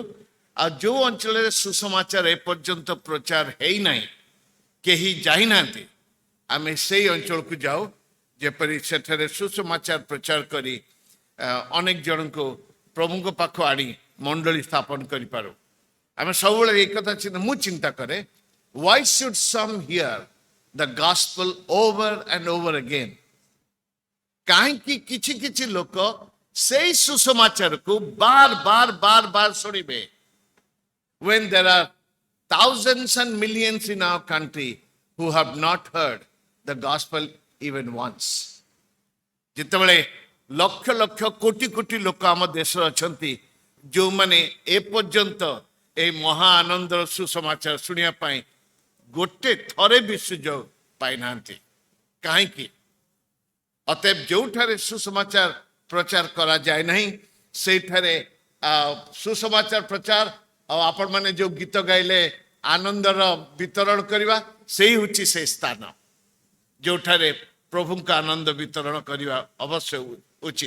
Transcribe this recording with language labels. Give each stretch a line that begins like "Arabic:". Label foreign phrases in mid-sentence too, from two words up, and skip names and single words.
Odia: ଆଉ ଯେଉଁ ଅଞ୍ଚଳରେ ସୁସମାଚାର ଏପର୍ଯ୍ୟନ୍ତ ପ୍ରଚାର ହେଇନାହିଁ, କେହି ଯାଇନାହାନ୍ତି, ଆମେ ସେଇ ଅଞ୍ଚଳକୁ ଯାଉ, ଯେପରି ସେଠାରେ ସୁସମାଚାର ପ୍ରଚାର କରି ଅନେକ ଜଣଙ୍କୁ ପ୍ରଭୁଙ୍କ ପାଖକୁ ଆଣି ମଣ୍ଡଳୀ ସ୍ଥାପନ କରିପାରୁ। ଆମେ ସବୁବେଳେ এই କଥା ମୁଁ ଚିନ୍ତା କରେ,
English: why should some hear the gospel over and over again?
Odia: କାହିଁକି କିଛି କିଛି ଲୋକ ସେଇ ସୁସମାଚାରକୁ ବାର ବାର ବାର ବାର ଶୁଣିବେ?
English: When there are thousands and millions in our country who have not heard the gospel even once.
Odia: ଯେତେବେଳେ ଲକ୍ଷ ଲକ୍ଷ କୋଟି କୋଟି ଲୋକ ଆମ ଦେଶରେ ଅଛନ୍ତି, ଯେଉଁମାନେ ଏପର୍ଯ୍ୟନ୍ତ এই ମହା ଆନନ୍ଦର ସୁସମାଚାର ଶୁଣିବା ପାଇଁ ଗୋଟେ ଥରେ ବି ସୁଯୋଗ ପାଇନାହାନ୍ତି, କାହିଁକି? ଅତଏବ ଯେଉଁଠାରେ ସୁସମାଚାର ପ୍ରଚାର କରାଯାଏ ନାହିଁ, ସେଇଠାରେ ସୁସମାଚାର ପ୍ରଚାର ଆଉ ଆପଣମାନେ ଯେଉଁ ଗୀତ ଗାଇଲେ ଆନନ୍ଦର ବିତରଣ କରିବା, ସେଇ ହେଉଛି ସେ ସ୍ଥାନ ଯେଉଁଠାରେ ପ୍ରଭୁଙ୍କ ଆନନ୍ଦ ବିତରଣ କରିବା ଅବଶ୍ୟ ଉଚିତ।